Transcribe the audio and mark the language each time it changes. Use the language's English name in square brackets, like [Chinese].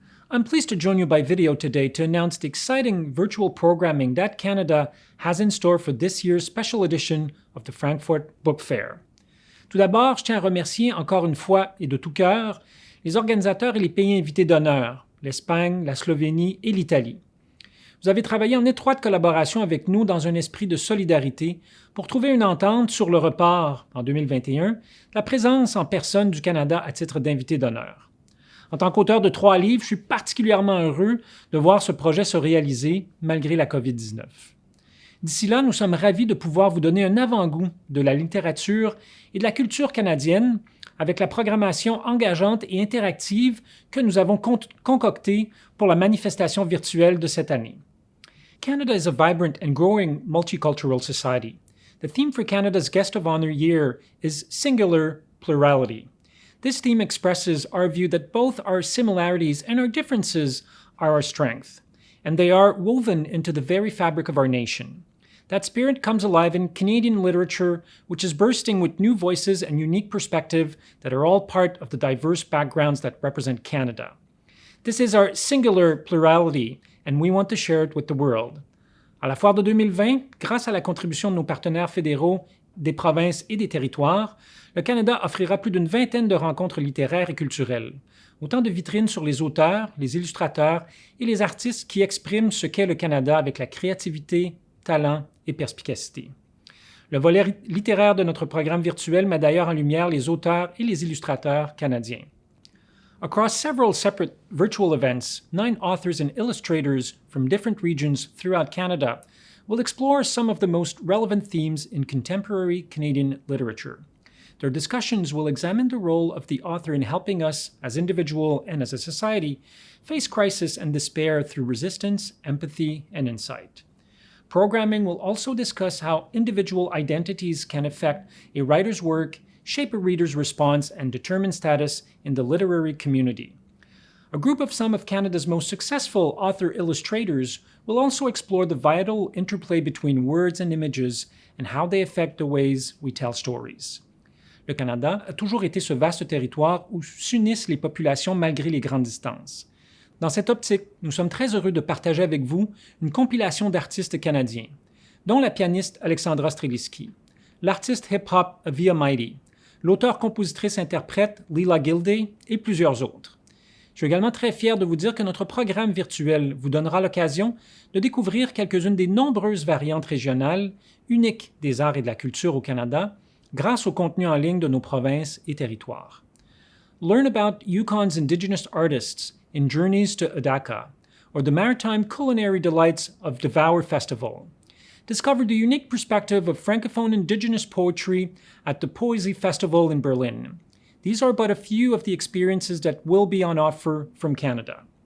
[English] I'm pleased to join you by video today to announce the exciting virtual programming that Canada has in store for this year's special edition of the Frankfurt Book Fair. [French] Tout d'abord, je tiens à remercier encore une fois et de tout cœur les organisateurs et les pays invités d'honneur, l'Espagne, la Slovénie et l'Italie. Vous avez travaillé en étroite collaboration avec nous dans un esprit de solidarité pour trouver une entente sur le report, en 2021, de la présence en personne du Canada à titre d'invité d'honneur. En tant qu'auteur de 3 livres, je suis particulièrement heureux de voir ce projet se réaliser malgré la COVID-19. D'ici là, nous sommes ravis de pouvoir vous donner un avant-goût de la littérature et de la culture canadienne avec la programmation engageante et interactive que nous avons concoctée pour la manifestation virtuelle de cette année. [English] Canada is a vibrant and growing multicultural society. The theme for Canada's Guest of Honor year is Singular Plurality. This theme expresses our view that both our similarities and our differences are our strength, and they are woven into the very fabric of our nation. That spirit comes alive in Canadian literature, which is bursting with new voices and unique perspectives that are all part of the diverse backgrounds that represent Canada. This is our singular plurality, and we want to share it with the world. [French] À la Foire de 2020, grâce à la contribution de nos partenaires fédéraux, des provinces et des territoires, le Canada offrira plus d'une vingtaine de rencontres littéraires et culturelles, autant de vitrines sur les auteurs, les illustrateurs et les artistes qui expriment ce qu'est le Canada avec la créativité, talent et perspicacité. Le volet littéraire de notre programme virtuel met d'ailleurs en lumière les auteurs et les illustrateurs canadiens. [English] Across several separate virtual events, 9 authors and illustrators from different regions throughout Canada will explore some of the most relevant themes in contemporary Canadian literature. Their discussions will examine the role of the author in helping us, as individuals and as a society, face crisis and despair through resistance, empathy, and insight. Programming will also discuss how individual identities can affect a writer's work, shape a reader's response, and determine status in the literary community. A group of some of Canada's most successful author-illustrators will also explore the vital interplay between words and images and how they affect the ways we tell stories. [French] Le Canada a toujours été ce vaste territoire où s'unissent les populations malgré les grandes distances. Dans cette optique, nous sommes très heureux de partager avec vous une compilation d'artistes canadiens, dont la pianiste Alexandra Streliski, l'artiste hip-hop Via Mighty, l'auteur-compositrice-interprète Lila Gilday et plusieurs autres. Je suis également très fier de vous dire que notre programme virtuel vous donnera l'occasion de découvrir quelques-unes des nombreuses variantes régionales uniques des arts et de la culture au Canada grâce au contenu en ligne de nos provinces et territoires. [English] Learn about Yukon's Indigenous artists in Journeys to Adaka, or the maritime culinary delights of Devour Festival. Discover the unique perspective of Francophone Indigenous poetry at the Poesy Festival in Berlin. These are but a few of the experiences that will be on offer from Canada.